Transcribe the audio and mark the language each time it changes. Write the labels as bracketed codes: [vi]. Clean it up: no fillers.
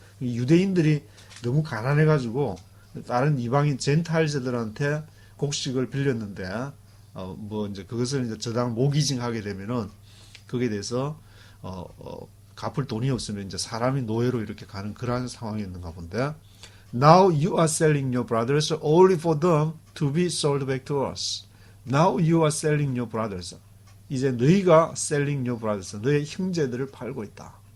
[ko] 유대인들이 너무 가난해가지고 다른 이방인 젠타일즈들한테 곡식을 빌렸는데, 이제 그것을 이제 저당 모기징하게 되면은 거기에 대해서 갚을 돈이 없으면 이제 사람이 노예로 이렇게 가는 그러한 상황이었는가 본데, [en] now you are selling your brothers only for them to be sold back to us. now you are selling your brothers. [ko] 이제 너희가 [en] selling your brothers, [ko] 너의 형제들을 팔고 있다.